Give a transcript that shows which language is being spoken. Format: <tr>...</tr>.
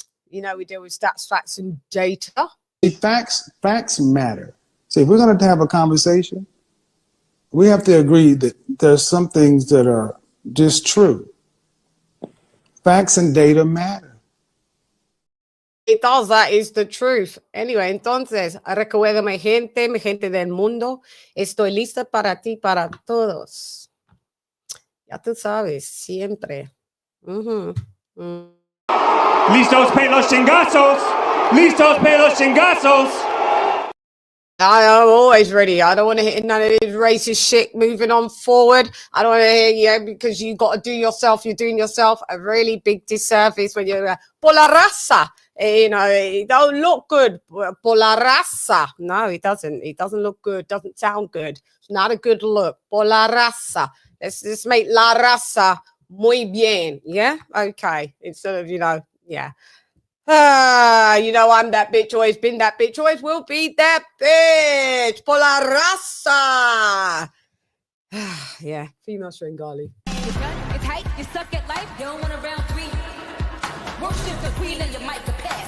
<en>You know, we deal with stats, facts, and data. Facts matter. So if we're going to have a conversation, we have to agree that there's some things that are just true. Facts and data matter. It does, that is the truth.</en> <es>Anyway, entonces, recuerda mi gente del mundo, estoy lista para ti, para todos. Ya tú sabes, siempre. Listos para los chingazos! Listos para los chingazos!</es> <en>I'm always ready. I don't want to hit none of this racist shit moving on forward. I don't want to hear you because you got to do yourself. You're doing yourself a really big disservice when you're</en> <es>por la raza.</es> <en>You know, it don't look good.</en> <es>Por la raza.</es> <en>No, it doesn't. It doesn't look good. Doesn't sound good. It's not a good look.</en> <es>Por la raza.</es> <en>Let's make</en> <es>la raza muy bien.</es> <en>Yeah? Okay. Instead of, you know, yeah. You know, I'm that bitch, always been that bitch, always will be that bitch.</en> <es>Por la raza.</es> <en>Yeah, female Sringali. It's hype, you suck at life, you don't want a round three. Worship the queen and your mic to pass.</en>